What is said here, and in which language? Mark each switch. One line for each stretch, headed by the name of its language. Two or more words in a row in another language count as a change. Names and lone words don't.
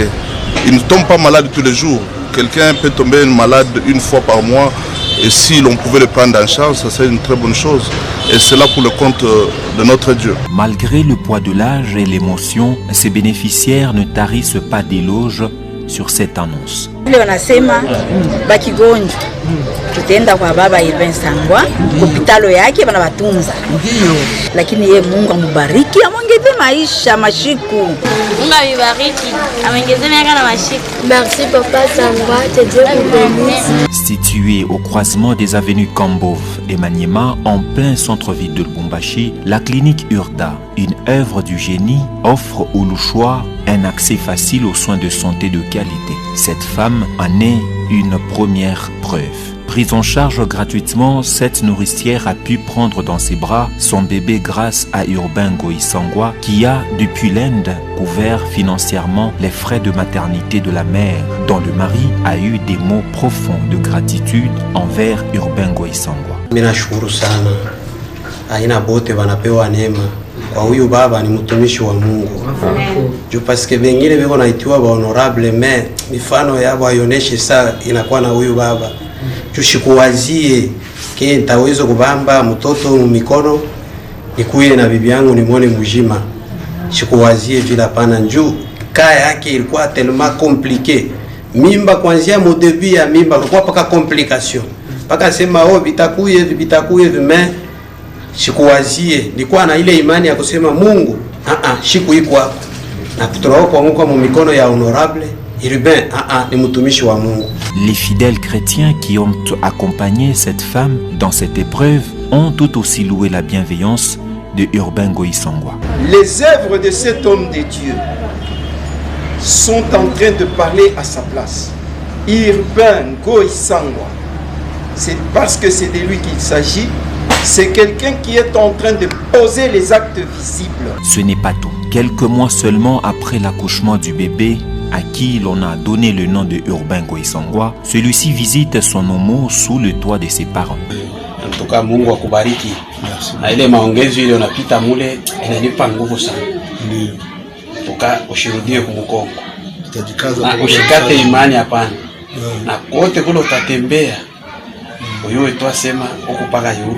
French: Ils ne tombent pas malades tous les jours. Quelqu'un peut tomber malade une fois par mois. Et si l'on pouvait le prendre en charge, ça serait une très bonne chose. Et c'est là pour le compte de notre Dieu. Malgré le poids de l'âge et l'émotion, ces bénéficiaires ne tarissent pas d'éloges sur cette annonce.
Swahili: Wanasema bakigonjwa tutaenda kwa baba Urbain Sangwa hospitalo yake wanawatunza, lakini ye Mungu amubariki, amongeze maisha mashiku. Mungu amubariki, amongeze miaka na mashiku.
French: Merci papa Sangwa, que Dieu vous bénisse. Située au croisement des avenues Kambov et Maniema, en plein centre-ville de Lubumbashi, la clinique Urda, une œuvre du génie, offre aux Louchois un accès facile aux soins de santé de qualité. Cette femme en est une première preuve. Prise en charge gratuitement, cette nourricière a pu prendre dans ses bras son bébé grâce à Urbain Ngoyi Sangwa qui a, depuis l'Inde, couvert financièrement les frais de maternité de la mère, dont le mari a eu des mots profonds de gratitude envers Urbain Ngoyi Sangwa.
Swahili: Ninashukuru sana. Aina bote wanapewa neema. Kwa huyu baba ni mtumishi wa Mungu. Juu paske wengine weko naitiwa ba honorable mais mifano yao haioneshe saa inakuwa na huyu baba. Juu shikuwazie ke nitaweza kubamba mtoto mikono nikuye na bibi yangu nimwone mjima. Shikuwazie vile pana njoo kaya yake ilikuwa
French: tellement compliqué.
Swahili: Mimba kuanzia mu début ya mimba kulikuwa paka complication. Paka sema oh bitakuye mais shikuwazie nilikuwa na ile imani ya kusema Mungu shiku iko hapo na kutoka kwa Mungu mu mikono ya honorable Urbain ni mtumishi wa Mungu.
French: Les fidèles chrétiens qui ont accompagné cette femme dans cette épreuve ont tout aussi loué la bienveillance de Urbain Ngoyi Sangwa. Les œuvres de cet homme de Dieu sont en train de parler à sa place. Urbain Ngoyi Sangwa, c'est parce que c'est de lui qu'il s'agit. C'est quelqu'un qui est en train de poser les actes visibles. Ce n'est pas tout. Quelques mois seulement après l'accouchement du bébé, à qui l'on a donné le nom de Urbain Ngoyi Sangwa, celui-ci visite son homo sous le toit de ses parents. En tout cas,
Swahili: Mungu akubariki. Na ile maongezo ile unapita mule inanipa nguvu sana. Ndio. Toka ushirudie kumkongo. Na ushikate imani hapana. Na kote kule utatembea. Uyo tu asema ukupaka yulu.